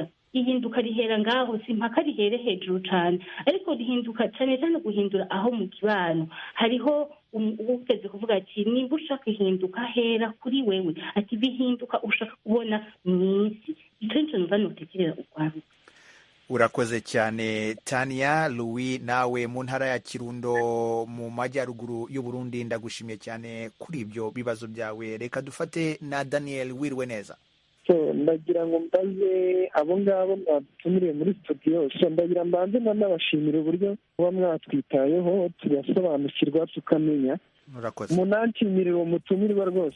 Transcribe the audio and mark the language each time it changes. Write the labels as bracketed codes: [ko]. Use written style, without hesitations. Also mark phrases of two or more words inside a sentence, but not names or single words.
[rw] Ihinduka rihera ngaho, si mpaka rihere hejuru cyane, ariko rihinduka cyane cyane guhindura aho mu kibano. Hariho ugeze kuvuga ati niba ushaka ihinduka hera kuri wewe, ati bihinduka ushaka kubona mw'isi. Icyo nicyo numva notekerera urwaruka. Urakoze cyane Tania. Louis nawe mu ntara ya Kirundo mu majyaruguru y'u Burundi, ndagushimiye cyane kuri ibyo bibazo byawe. Reka dufate na Daniel wiriwe neza. Ndagira ngo mbaze abo ngabo mwatumiriye muri studio, ndagira mbanze nabashimira uburyo muba mwatwitayeho tugasobanukirwa tukamenya munanshimire uwo mutumirwa rwose.